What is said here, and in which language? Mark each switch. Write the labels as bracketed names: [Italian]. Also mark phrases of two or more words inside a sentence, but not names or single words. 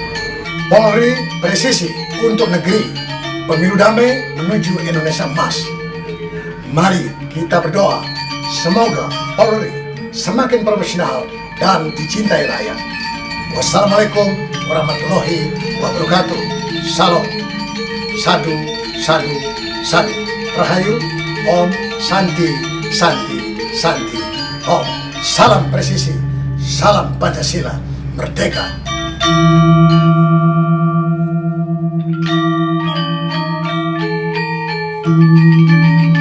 [Indonesian] Polri presisi untuk negeri, pemilu damai menuju Indonesia emas. Mari kita berdoa, semoga Polri semakin profesional dan dicintai rakyat. [Arabic] والسلام عليكم ورحمة الله وبركاته. [Indonesian] Salam, sadu, sadu, sadu. [Sanskrit] Rahayu, ॐ शान्ति शान्ति शान्ति ॐ. [Indonesian] Salam presisi, salam Pancasila, Merdeka. [English] Thank you.